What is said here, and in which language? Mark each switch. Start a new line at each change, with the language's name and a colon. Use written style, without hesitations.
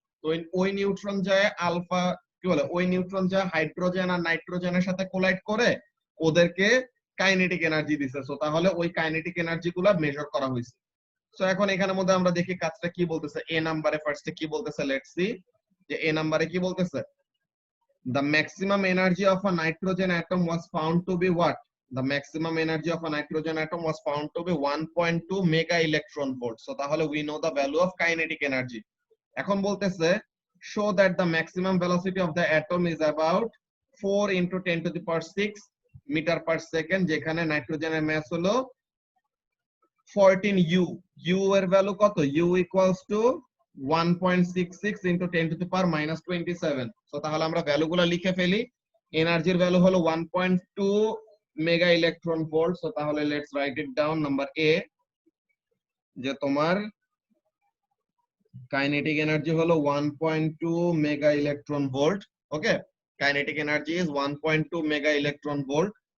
Bangla: তো ওই নিউট্রন যায় আলফা কি বলে, ওই নিউট্রন যায় হাইড্রোজেন আর নাইট্রোজেনের সাথে কোলাইড করে ওদেরকে কাইনেটিক এনার্জি দিছে। সো তাহলে ওই কাইনেটিক এনার্জি গুলা মেজার করা হয়েছে। সো এখন এখানের মধ্যে আমরা দেখি কাজটা কি বলতেছে। এ নাম্বারে ফার্স্টে কি বলতেছে,
English: let's see
Bangla: যে এ নাম্বারে কি বলতেছে,
English: the maximum energy of a nitrogen atom was found to be what? The maximum energy of a nitrogen atom was found to be 1.2 mega electron volt. So তাহলে we know the value of kinetic energy.
Bangla: এখন বলতেছে
English: show that the maximum velocity of the atom is about 4 into 10 to the power 6 meter per second,
Bangla: যেখানে নাইট্রোজেনের মাস হলো 14 u।
English: u
Bangla: এর value কত,
English: u equals to 1.66 into 10 to the power minus 27।
Bangla: So তাহলে আমরা ভ্যালুগুলো লিখে ফেলি। এনার্জির ভ্যালু হলো 1.2 মেগা ইলেকট্রন ভোল্ট। সো তাহলে
English: Let's write it down.
Bangla: Number A যে তোমার কাইনেটিক এনার্জি হলো 1.2 mega electron volt.
English: Okay, kinetic energy is 1.2 mega electron volt.